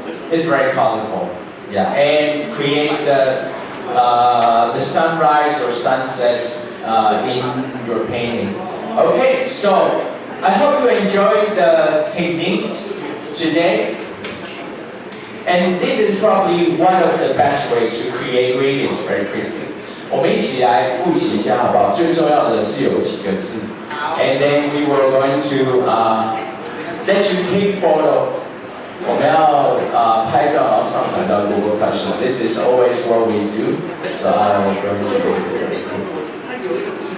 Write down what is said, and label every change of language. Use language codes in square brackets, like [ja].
[en] It's very colorful, yeah, and creates the sunrise or sunsets in your painting. Okay, so I hope you enjoyed the techniques today. And this is probably one of the best ways to create gradients very quickly. [zh] 我们一起来复习一下好不好？最重要的是有几个字。 [en] And then we were going to let you take photo. [zh] 我们要拍照然后上传到 Google Classroom. [en] This is always what we do. So I'm going to show you.